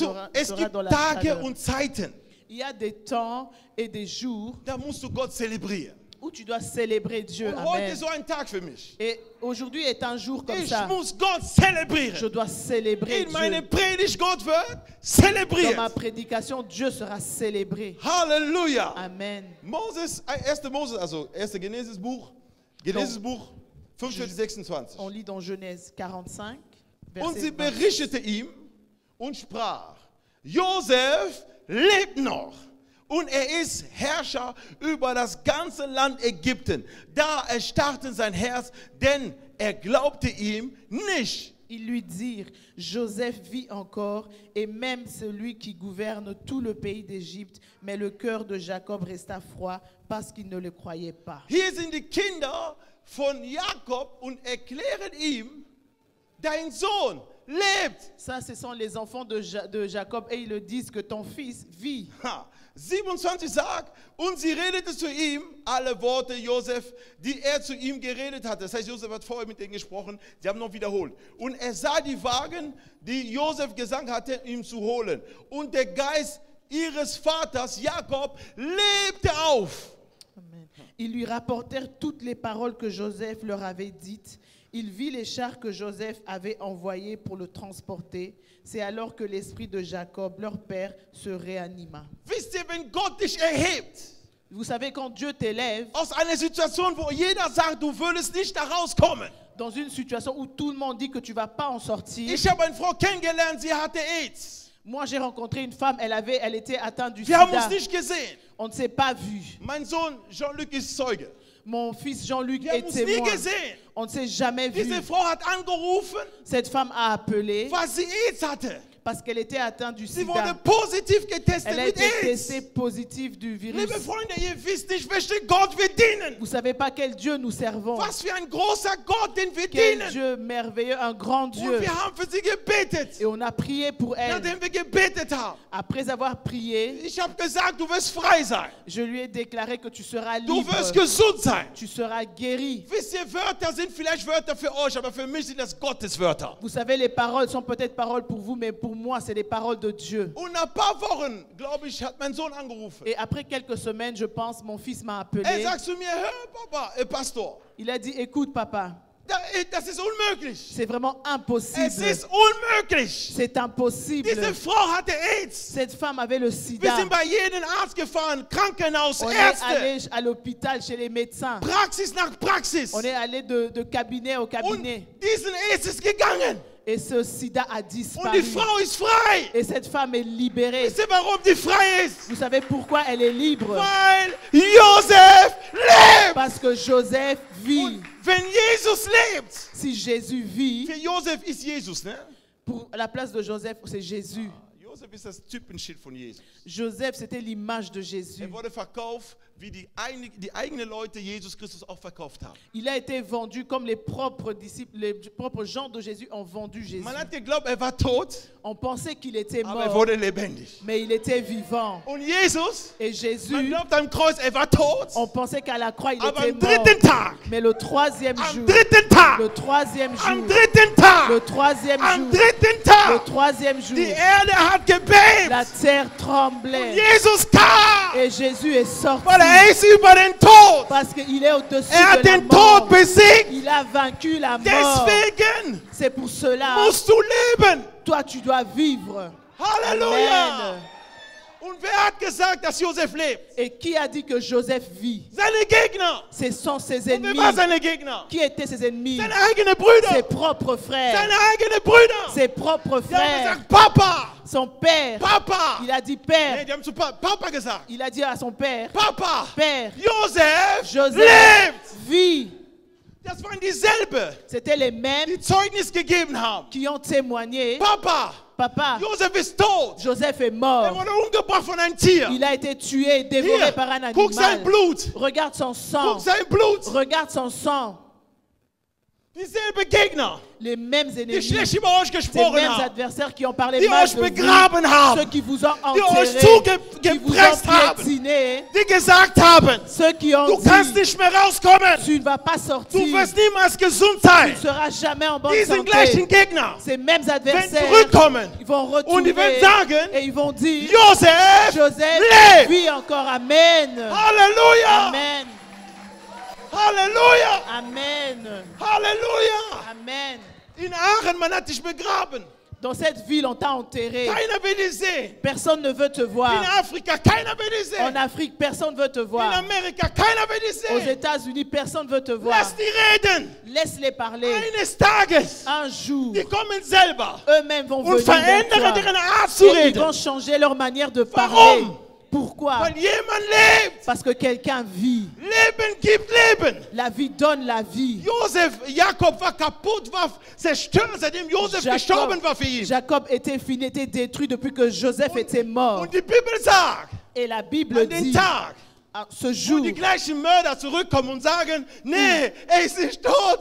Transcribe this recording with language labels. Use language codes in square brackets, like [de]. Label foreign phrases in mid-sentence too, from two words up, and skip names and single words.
[fr] sera [de] es [fr] dans [de] gibt [fr] la [de] Tage [fr] chaleur. [de] und Zeiten, [fr] Il y a des temps et des jours [de] da musst du Gott zelebrieren. [fr] où où tu dois célébrer Dieu. [de] Und heute Amen. ist so ein Tag für mich. [fr] Et aujourd'hui est un jour comme [de] Ich [fr] ça. [de] muss Gott zelebrieren. [fr] Je dois célébrer [de] In meine [fr] Dieu. [de] Predigt, Gott wird [fr] Dans ma [de] zelebriert. [fr] prédication, Dieu sera célébré. [de] Halleluja. Amen. Moses, 1. Moses, also 1. Genesis-Buch, 45, 26. [fr] On lit dans Genèse 45, [de] Und sie [fr] verset 20. [de] berichtete ihm und sprach, Josef lebt noch und er ist Herrscher über das ganze Land Ägypten. Da erstarrte sein Herz, denn er glaubte ihm nicht. [fr] Ils lui dirent, Joseph vit encore, et même celui qui gouverne tout le pays d'Égypte, mais le cœur de Jacob resta froid parce qu'il ne le croyait pas. [de] Hier sind die Kinder von Jakob und erklären ihm, dein Sohn lebt. [fr] Ça, ce sont les enfants de Jacob, et ils le disent que ton fils vit. [de] Ha, 27 sagt, und sie redete zu ihm alle Worte Josef, die er zu ihm geredet hatte. Das heißt, Josef hat vorher mit denen gesprochen, sie haben noch wiederholt. Und er sah die Wagen, die Josef gesandt hatte, ihm zu holen. Und der Geist ihres Vaters Jakob lebte auf. Amen. [fr] Ils lui rapportèrent toutes les paroles que Joseph leur avait dites. Il vit les chars que Joseph avait envoyés pour le transporter. C'est alors que l'esprit de Jacob, leur père, se réanima. [de] Wisst ihr, wenn Gott dich erhebt, [fr] Vous savez, quand Dieu t'élève, [de] aus einer Situation, wo jeder sagt, du würdest nicht da rauskommen. [fr] dans une situation où tout le monde dit que tu ne vas pas en sortir. [de] Ich habe eine Frau kennengelernt, sie hatte AIDS. [fr] Moi, j'ai rencontré une femme, elle était atteinte du [de] Wir haben uns [fr] sida. [de] nicht gesehen. [fr] On ne s'est pas vu. [de] Mein Sohn Jean-Luc ist Zeuge. [fr] Mon fils Jean-Luc [de] Wir haben [fr] est [de] uns nie [fr] témoin. [de] gesehen. [fr] On ne s'est jamais vu. [de] Diese Frau hat angerufen, [fr] Cette femme a appelé [de] weil sie AIDS hatte. [fr] parce qu'elle était atteinte du [de] Sie wurde [fr] sida. [de] positiv getestet [fr] Elle a [de] mit [fr] été [de] AIDS. [fr] testée positive du virus. [de] Liebe Freunde, ihr wisst nicht, welchen Gott wir dienen. [fr] Vous ne savez pas quel Dieu nous servons. [de] Was für ein großer Gott, den wir [fr] Quel [de] dienen. [fr] Dieu merveilleux, un grand [de] Und [fr] Dieu. [de] wir haben für sie gebetet. [fr] Et on a prié pour elle. [de] Nachdem wir gebetet haben, [fr] Après avoir prié, [de] ich habe gesagt, du wirst frei sein. [fr] je lui ai déclaré que tu seras [de] Du [fr] libre. [de] wirst gesund sein. [fr] Tu seras guéri. [de] Wisst ihr, Wörter sind vielleicht Wörter für euch, aber für mich sind das Gotteswörter. [fr] Vous savez, les paroles sont peut-être paroles pour vous, mais pour moi, c'est les paroles de Dieu. [de] Und nach ein paar Wochen, glaube ich, hat mein Sohn angerufen. [fr] Et après quelques semaines, je pense, mon fils m'a [de] Er [fr] appelé. [de] sagt zu mir, hör Papa, Pastor, [fr] Il a dit, écoute papa, [de] das ist unmöglich. [fr] c'est vraiment [de] Es [fr] impossible. [de] ist unmöglich. [fr] C'est impossible. [de] Diese Frau hatte AIDS. [fr] Cette femme avait le [de] Wir [fr] sida. [de] sind bei jedem Arzt gefahren, Krankenhaus, [fr] On est [de] Ärzte, [fr] allé à l'hôpital chez les médecins. [de] Praxis nach Praxis. [fr] On est allé de cabinet au [de] Und [fr] cabinet. [de] diesen AIDS ist gegangen. [fr] Et ce sida a [de] Und [fr] disparu. [de] die Frau ist frei. [fr] Et cette femme est libérée. [de] Wisst ihr, warum die frei ist? [fr] Vous savez pourquoi elle est libre? [de] Weil Josef lebt. [fr] Parce que Joseph vit. [de] Und wenn Jesus lebt, [fr] Si Jésus vit, [de] für Josef ist Jesus, ne? [fr] pour la place de Joseph, c'est Jésus. [de] Josef ist das Typenschild von Jesus. [fr] Joseph, c'était l'image de Jésus. [de] Er wurde verkauft, wie die eigenen Leute Jesus Christus auch verkauft haben. [fr] Il a été vendu comme les propres disciples, les propres gens de Jésus ont vendu Jésus. [de] Man hat geglaubt, er war tot, [fr] On pensait qu'il était [de] aber er [fr] mort, [de] wurde lebendig. [fr] mais il était vivant. [de] Und Jesus, [fr] Et [de] man [fr] Jésus, [de] glaubt am Kreuz, er war tot, [fr] on pensait qu'à la croix, il [de] aber [fr] était [de] am [fr] mort. [de] dritten Tag, [fr] Mais le troisième [de] am [fr] jour, [de] dritten Tag, [fr] le troisième [de] am [fr] jour, [de] dritten Tag, [fr] le troisième [de] am [fr] jour, [de] dritten [fr] le [de] Tag, [fr] troisième jour, [de] die Erde hat gebebt. [fr] la terre tremblait. [de] Jesus kam, [fr] Et Jésus est sorti [de] weil er ist über den Tod. [fr] parce qu'il est au-dessus [de] Er hat [fr] de la [de] den Tod [fr] mort. [de] besiegt. [fr] Il a vaincu la mort. [de] Deswegen [fr] C'est pour cela, [de] musst du leben. [fr] toi, tu dois vivre. [de] Halleluja. Amen. Und wer hat gesagt, dass Josef lebt? [fr] Et qui a dit que Joseph vit? [de] Seine Gegner. [fr] Ce sont ses [de] Und wer [fr] ennemis. [de] war seine Gegner? [fr] Qui étaient ses ennemis? [de] Seine eigenen [fr] Ses [de] Brüder. [fr] propres frères. [de] Seine eigenen Brüder. [fr] Ses propres [de] Die haben [fr] frères. [de] gesagt, Papa, [fr] Son père. [de] Papa. [fr] Il a dit [de] Nee, [fr] père. [de] die haben zu Papa gesagt. [fr] Il a dit à son père, [de] Papa, [fr] père, [de] Josef [fr] Joseph [de] lebt. [fr] vit. [de] Das waren dieselbe, [fr] C'était les mêmes [de] die Zeugnis gegeben haben. [fr] qui ont témoigné. [de] Papa, [fr] Papa, [de] Josef ist tot. [fr] Joseph est [de] Er [fr] mort. [de] wurde umgebracht von einem Tier. [fr] Il a été tué et dévoré [de] Hier, [fr] par un [de] guck sein [fr] animal. [de] Blut. [fr] Regarde son sang. [de] Guck sein Blut. [fr] Regarde son sang. [de] Dieselbe Gegner, [fr] Les mêmes [de] die [fr] ennemis. [de] schlecht über euch [fr] Ces [de] gesprochen [fr] mêmes [de] haben. [fr] adversaires qui ont parlé [de] Die [fr] mal [de] euch [fr] de vous. [de] begraben [fr] Ceux [de] haben. [fr] qui vous ont [de] Die euch [fr] enterré. Qui vous ont [de] zugepresst haben. [fr] piétiné. [de] Die gesagt haben, [fr] Ceux qui ont [de] du kannst [fr] dit, [de] nicht mehr rauskommen. [fr] tu ne vas pas [de] Du [fr] sortir. [de] wirst niemals gesund [fr] Tu [de] sein. [fr] ne seras jamais en bonne [de] Diese [fr] santé. [de] gleichen Gegner [fr] Ces mêmes [de] werden [fr] adversaires, [de] zurückkommen. [fr] ils vont [de] Und die werden [fr] retourner [de] sagen, [fr] et ils vont dire, [de] Josef [fr] Joseph [de] lebt. [fr] vit encore. [de] Amen. Halleluja. Amen. Amen. Halleluja. Amen. In Aachen, man hat dich begraben. [fr] Dans cette ville, on t'a enterré. [de] Keiner will dich sehen. [fr] Personne ne veut te [de] In [fr] voir. [de] Afrika, keiner will dich [fr] En [de] sehen. [fr] Afrique, personne ne veut te [de] In [fr] voir. [de] Amerika, keiner will dich [fr] Aux [de] sehen. [fr] États-Unis, personne ne veut te voir. [de] Lass die reden. [fr] Laisse-les parler. [de] Eines Tages, [fr] Un jour, [de] die kommen selber [fr] eux-mêmes vont [de] und [fr] venir vers [de] verändern [fr] toi. [de] ihre Art zu [fr] Et ils [de] reden. [fr] vont changer leur manière de parler. [de] Warum? [fr] Pourquoi? [de] Weil jemand lebt. [fr] Parce que quelqu'un vit. [de] Leben gibt Leben. [fr] La vie donne la vie. [de] Jakob war kaputt, war zerstört, seitdem Josef gestorben war für ihn. [fr] Jacob était fini, était détruit depuis que Joseph était mort. [de] Und die Bibel sagt, [fr] Et la Bible [de] an den [fr] dit, [de] Tag, [fr] à ce [de] wo [fr] jour [de] die gleichen Mörder zurückkommen und sagen, nee, er ist nicht tot,